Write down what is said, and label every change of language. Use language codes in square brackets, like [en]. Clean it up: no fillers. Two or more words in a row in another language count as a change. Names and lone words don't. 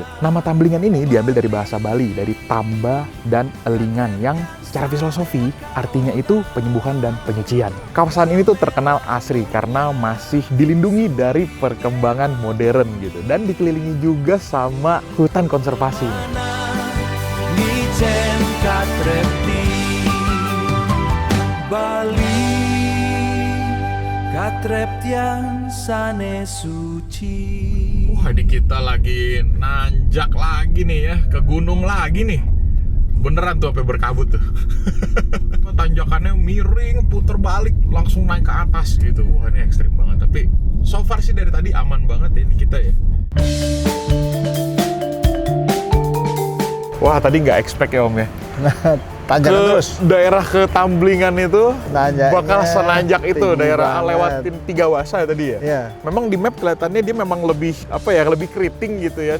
[id] Nama tamblingan ini diambil dari bahasa Bali, dari tamba dan elingan yang secara filosofi artinya itu penyembuhan dan penyucian. Kawasan ini tuh terkenal asri karena masih dilindungi dari perkembangan modern gitu. Dan dikelilingi juga sama hutan konservasi. [ban] Nicen katrepti Bali, katreptian sane suci. [id] Wah, di kita lagi nanjak lagi nih ya, ke gunung lagi nih. Beneran tuh sampai berkabut tuh. Tanjakannya miring, puter balik, langsung naik ke atas gitu. Wah, ini ekstrim banget. Tapi [en] so far [id] sih dari tadi aman banget ya ini kita ya. Wah, tadi nggak expect ya Om ya. Tanjakan terus. Daerah ke Tamblingan itu Nanjaknya bakal senanjak itu, tinggi daerah banget. lewatin Tiga Wasa tadi ya. Iya. Memang di map kelihatannya dia memang lebih lebih keriting gitu ya.